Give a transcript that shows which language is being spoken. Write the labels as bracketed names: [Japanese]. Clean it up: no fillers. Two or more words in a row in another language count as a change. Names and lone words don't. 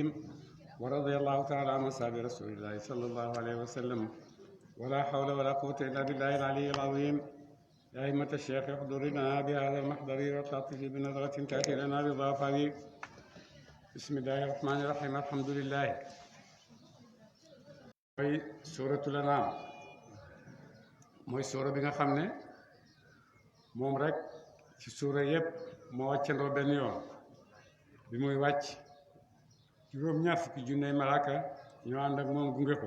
[Arabic] ورضي الله تعالى عن أصحاب رسول الله صلى الله عليه وسلم. ولا حول ولا قوة إلا بالله العلي العظيم. يا أئمة الشيخ احضرنا بهذا المحضر وتعطف بنظرة تأتي لنا بضافة. بسم الله الرحمن الرحيم. الحمد لله. [Wolof] mooy suuratul Anaam mooy suura bi nga xam ne moom rek ci suura yépp moo wàccandoo benn yoon bi muy wàcc juróom-ñaar fukki junney malaaka ñoo ànd ak moom gunge ko.